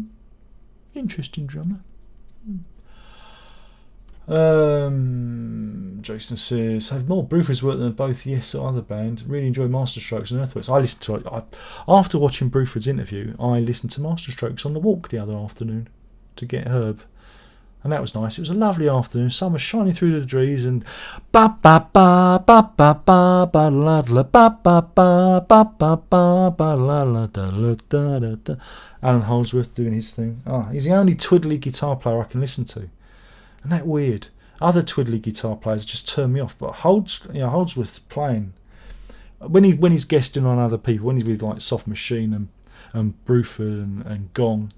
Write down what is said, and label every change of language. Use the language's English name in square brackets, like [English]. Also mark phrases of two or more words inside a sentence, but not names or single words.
[English] Interesting drummer. Jason says, have more Bruford's work than both Yes or other band. Really enjoy Masterstrokes and Earthworks. I listened to it. After watching Bruford's interview, I listened to Masterstrokes on the walk the other afternoon to get Herb. And that was nice. It was a lovely afternoon. Sun was shining through the trees, and ba ba ba ba ba ba ba la la ba ba ba ba ba ba ba la la da la da da da. Alan Holdsworth doing his thing. He's the only twiddly guitar player I can listen to. Isn't that weird? Other twiddly guitar players just turn me off, but Holdsworth playing when he's guesting on other people, when he's with like Soft Machine and Bruford and Gong.